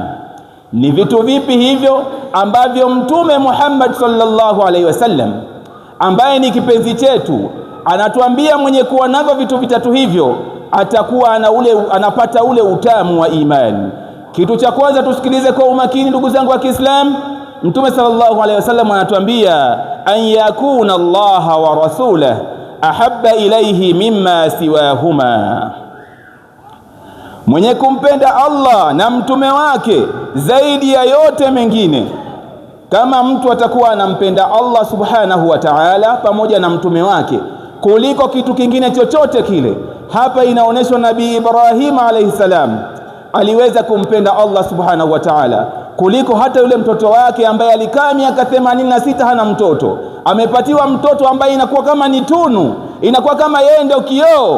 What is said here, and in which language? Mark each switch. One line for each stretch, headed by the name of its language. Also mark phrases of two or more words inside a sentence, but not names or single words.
Swahili: Ni vitu vipi hivyo ambavyo Mtume Muhammad
Arabic: صلى الله عليه وسلم
Swahili: ambaye ni kipenzi chetu anatuambia mwenye kuwa navyo vitu vitatu hivyo atakuwa anapata ule utamu wa imani? Kitu cha kwanza tusikilize kwa umakini ndugu zangu wa Kiislamu.
Arabic: Mtume صلى الله عليه وسلم anatuambia أن يكون الله ورسوله أحب إليه مما سواهما,
Swahili: mwenye kumpenda Allah na mtume wake zaidi ya yote mengine. Kama mtu atakuwa anampenda Allah
Arabic: سبحانه وتعالى
Swahili: pamoja na mtume wake kuliko kitu kingine chochote kile, hapa inaonyeshwa Nabii Ibrahim
Arabic: عليه السلام
Swahili: aliweza kumpenda Allah
Arabic: سبحانه وتعالى
Swahili: kuliko hata yule mtoto wake ambaye alikaa miaka 86 hana mtoto, amepatiwa mtoto ambaye inakuwa kama ni tunu, inakuwa kama yeye ndio kioo.